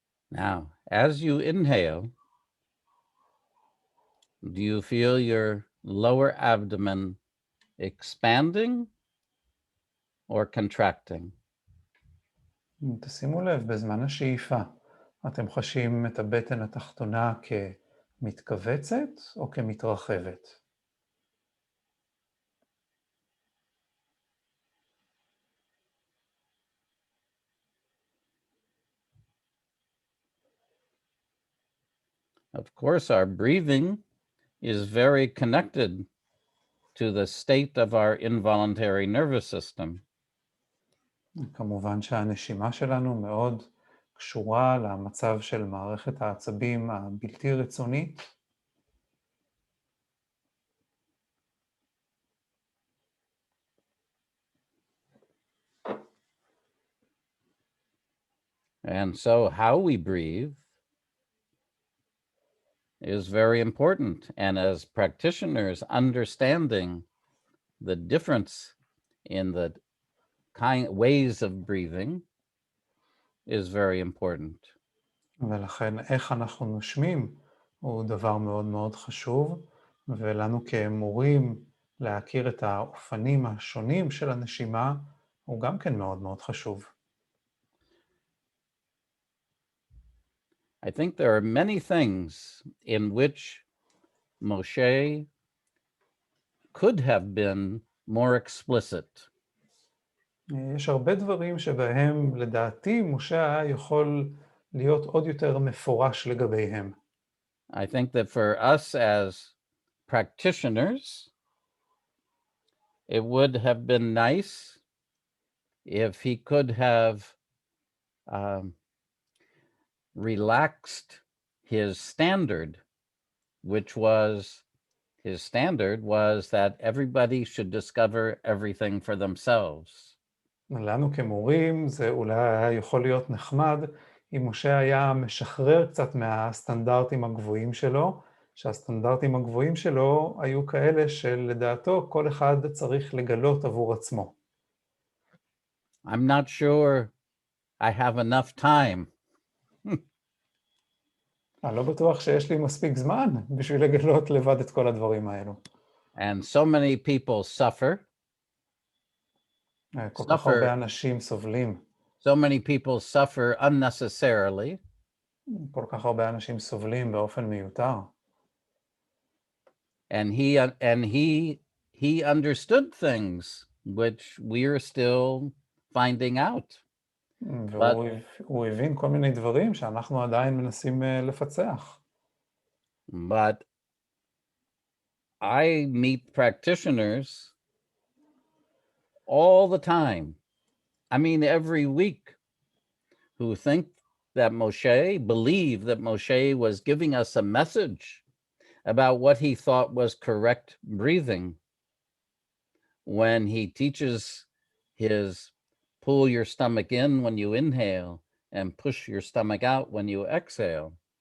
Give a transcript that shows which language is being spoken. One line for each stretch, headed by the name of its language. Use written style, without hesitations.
English: Now, as you inhale, do you feel your lower abdomen expanding or contracting?
Hebrew: תשימו לב, בזמן השאיפה, אתם חשים את הבטן התחתונה כמתכווצת או כמתרחבת?
English: Of course, our breathing is very connected to the state of our involuntary nervous system.
Hebrew: כמובן שהנשימה שלנו מאוד קשורה למצב של מערכת העצבים הבלתי רצונית.
English: And so how we breathe is very important. And as practitioners, understanding the difference in the ways of breathing is very important.
Hebrew: ולכן איך אנחנו נושמים הוא דבר מאוד מאוד חשוב, ולנו כמורים להכיר את האופנים השונים של הנשימה הוא גם כן מאוד מאוד חשוב.
English: I think there are many things in which Moshe could have been more explicit.
Hebrew: יש הרבה דברים שבהם לדעתי משה היה יכול להיות עוד יותר מפורש לגביהם.
English: I think that for us as practitioners, it would have been nice if he could have relaxed his standard, which was, his standard was that everybody should discover everything for themselves.
Hebrew: לנו כמורים זה אולי היה יכול להיות נחמד אם משה היה משחרר קצת מהסטנדרטים הגבוהים שלו, שהסטנדרטים הגבוהים שלו היו כאלה שלדעתו כל אחד צריך לגלות עבור עצמו.
English: I'm not sure I have enough time.
Hebrew: אני לא בטוח שיש לי מספיק זמן בשביל לגלות לבד את כל הדברים האלו.
English: And so many people suffer.
Hebrew: כל כך הרבה אנשים סובלים.
English: So many people suffer unnecessarily.
Hebrew: כל כך הרבה אנשים סובלים באופן מיותר.
English: And he understood things which we're still finding out.
Hebrew: והוא הבין כל מיני דברים שאנחנו עדיין מנסים לפצח.
English: But I meet practitioners all the time. I mean, every week, who think that believe that Moshe was giving us a message about what he thought was correct breathing when he teaches his pull your stomach in when you inhale and push your stomach out when you exhale.